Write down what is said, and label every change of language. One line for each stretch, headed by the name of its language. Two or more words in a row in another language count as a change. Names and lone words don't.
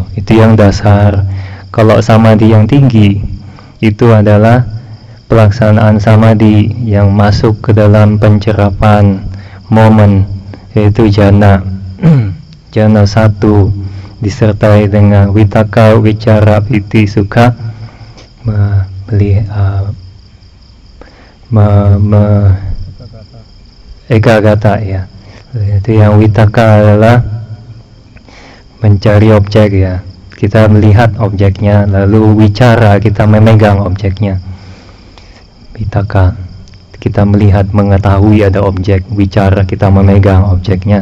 Indonesian: Itu yang dasar. Kalau samadhi yang tinggi itu adalah pelaksanaan samadhi yang masuk ke dalam pencerapan momen, yaitu jana jana 1 disertai dengan
Pali: vitaka, wicara, piti, sukha, ekagata,
Indonesian: ya. Itu yang vitaka adalah mencari objek, ya. Kita melihat objeknya, lalu wicara, kita memegang objeknya. Vitaka, kita melihat, mengetahui ada objek. Wicara, kita memegang objeknya.